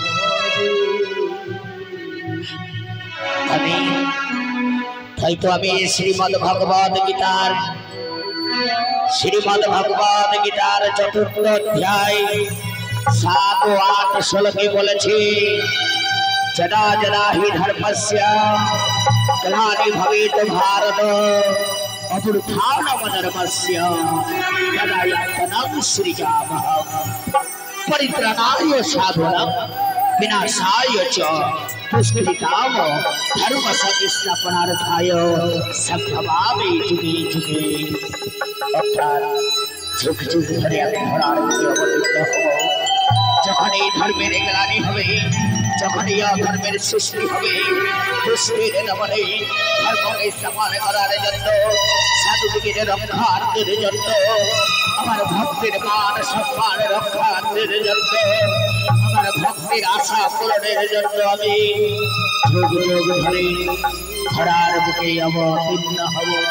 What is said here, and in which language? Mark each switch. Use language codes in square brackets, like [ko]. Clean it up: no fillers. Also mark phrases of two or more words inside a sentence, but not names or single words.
[bn] তাই তো আমি শ্রীমদ ভগবদ গীতার 4th অধ্যায় 7 ও 8 শ্লোকে বলেছি, [sa] যদা যদা হি ধর্মস্য গ্লানি ভবেত ভারত অবুত্থানমধর্মস্য তদাত্মনং সৃজামহং পরিত্রাণায় সাধুনাং বিনাশায় চ দুষ্কৃতাম ধর্ম সংস্থাপনার্থায় সম্ভবামি যুগে যুগে। [bn] অর্থাৎ যুগ যুগ ধরে আমি ধরার বুকে অবতীর্ণ হব। যখন এই ধর্মের গ্লানি হবে, যখন এই অধর্মের সৃষ্টি হবে, দুষ্টের দমনে ধর্মকে সমান করার জন্য, সাধুদিগের রক্ষার্থের জন্য, আমার ভক্তের মান সম্মান রক্ষার্থের জন্য, আমার ভক্তের আশা পূরণের জন্য আমি যুগ যুগ ধরে ধরার বুকে অবতীর্ণ হব।